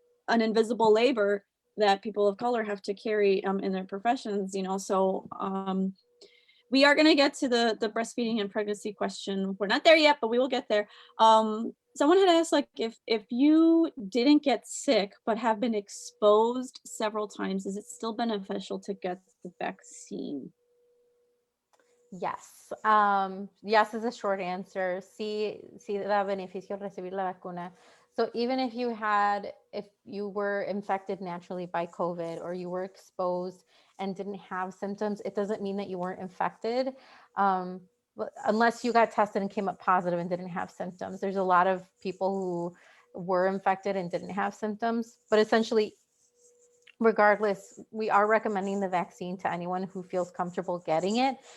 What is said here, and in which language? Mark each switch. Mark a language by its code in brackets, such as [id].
[en] An invisible labor that people of color have to carry in their professions, so we are going to get to the breastfeeding and pregnancy question. We're not there yet, but we will get there. Someone had asked, like, if you didn't get sick but have been exposed several times, is it still beneficial to get the vaccine? Yes. Yes is a short answer. [es] Sí, sí da beneficio recibir la vacuna. [en] So even if you were infected naturally by COVID, or you were exposed and didn't have symptoms, it doesn't mean that you weren't infected. Unless you got tested and came up positive and didn't have symptoms. There's a lot of people who were infected and didn't have symptoms, but essentially, regardless, we are recommending the vaccine to anyone who feels comfortable getting it.